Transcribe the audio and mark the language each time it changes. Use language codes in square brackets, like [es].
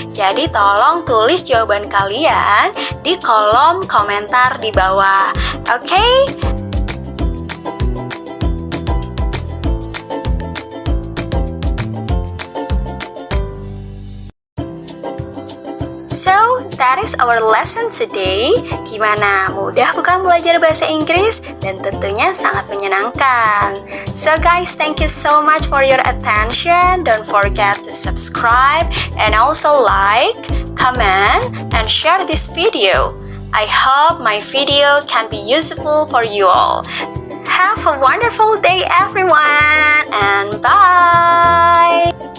[id] Jadi tolong tulis jawaban kalian di kolom komentar di bawah. Okay? [en] So, that is our lesson today. [id] Gimana? Mudah bukan belajar bahasa Inggris? Dan tentunya sangat menyenangkan. [en] So guys, thank you so much for your attention. Don't forget to subscribe and also like, comment, and share this video. I hope my video can be useful for you all. Have a wonderful day everyone, and bye!